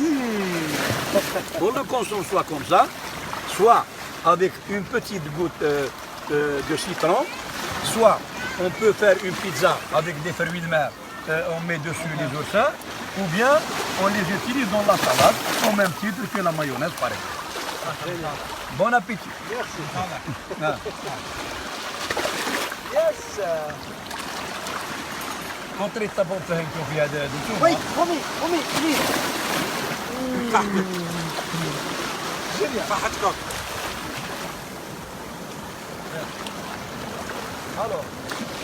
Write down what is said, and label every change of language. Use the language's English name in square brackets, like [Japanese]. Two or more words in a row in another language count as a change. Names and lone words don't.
[French] On le consomme soit comme ça, soit avec une petite goutte de citron, soit on peut faire une pizza avec des fruits de mer, on met dessus les oursins, ou bien on les utilise dans la salade au même titre que la mayonnaise pareil. Bon appétit. Merci. Yes. [Portuguese] Contra esta volta em que eu vi a do tubo. [English] Wait, come, please. [French] Génial. Alors,